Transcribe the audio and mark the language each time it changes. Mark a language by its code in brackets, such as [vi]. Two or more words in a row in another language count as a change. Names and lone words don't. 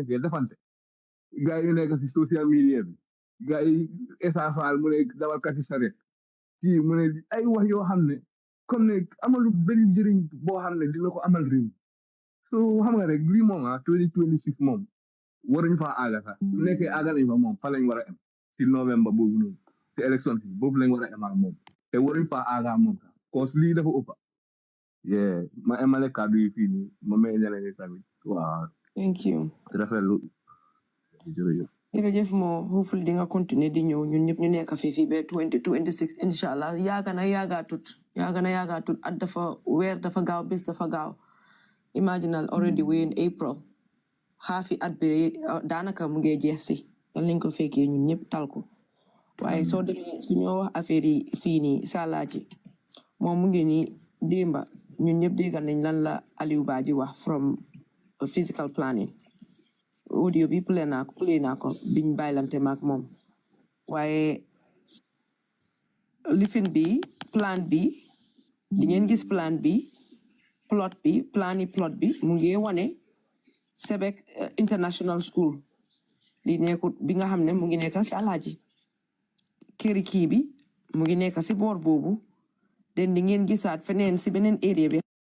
[wo] nekkee defante gars yi nekk si social media bi gars yi essentiel mu ne dawal kasi saret kii mu ne ay wax yoo xam ne comme ne amalu benn njëriñ boo xam ne dina ko amal réew so xam nga rek lii moom 2026 moom waruñu faa aaga sax su nekkee aaga nañ fa moom fa lañ war a am si novembre boobu noonu si élection si boobu lañ war a am ak moom te waruñu faa aaga moom sax cause lii dafa ëppa ma emale kàddu yi fii nii ma may ñeneen ñi tamit waaw [en] thank you [wo] rafetlu jërëjëf jërëjëf moo hopefully di nga continuer di ñëw ñun ñëpp ñu nekk fii ba 2026 [ar] إن شاء الله [wo] yaaga na yaagaatut at dafa weer dafa gaaw bés dafa gaaw imaginal [en] already we in April [wo] xaafi at bi daanaka mu ngi jeex si yal nañ ko fekkee ñun ñëpp tal ko waaye soo demee su ñoo wax affaire yi fii nii Salagi moom mu ngi nii démba ñun ñëpp déggal nañ lan la Alieu Badji wax [en] from physical planning [wo] audio bi play naa ko biñ bàyyilante maak moom waaye lifin bi plan bi di ngeen gis plan bi plot bi mu ngi wane Civic International School di nekkut bi nga xam ne mu ngi nekk si Salagi këri kii bi mu ngi nekk si boor boobu den di ngeen gisaat feneen si beneen area bi